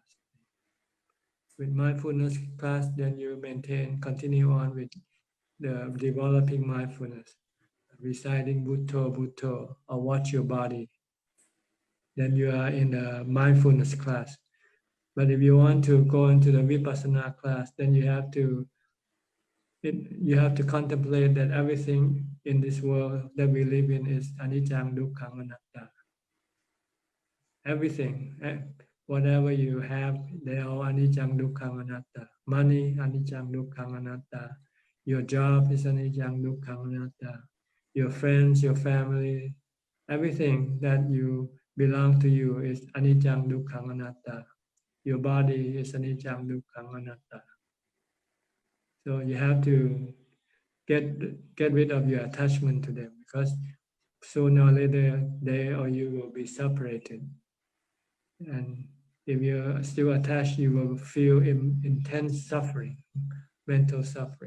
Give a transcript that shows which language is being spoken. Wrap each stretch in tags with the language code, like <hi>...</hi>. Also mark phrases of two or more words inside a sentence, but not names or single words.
<en>With mindfulness class, then you continue on with the developing mindfulness, reciting</en> <pi>Bhutto, Bhutto,</pi> <en>or watch your body. Then you are in the mindfulness class. But if you want to go into the vipassana class, then you have to contemplate that everything in this world that we live in is</en> <pi>anicca, dukkha, anatta.</pi> <en>Everything, whatever you have, they are</en> <pi>anicca, dukkha, anatta. Money, anicca, dukkha, anatta.</pi> <en>Your job is</en> <pi>anicca, dukkha, anatta.</pi> <en>Your friends, your family, everything that you belong to you is</en> <pi>anicca, dukkha, anatta.</pi> <en>Your body is</en> <pi>anicca, dukkha, anatta.</pi> <en>So you have to get rid of your attachment to them, because sooner or later they or you will be separated. And if you're still attached, you will feel intense suffering, mental suffering.</en>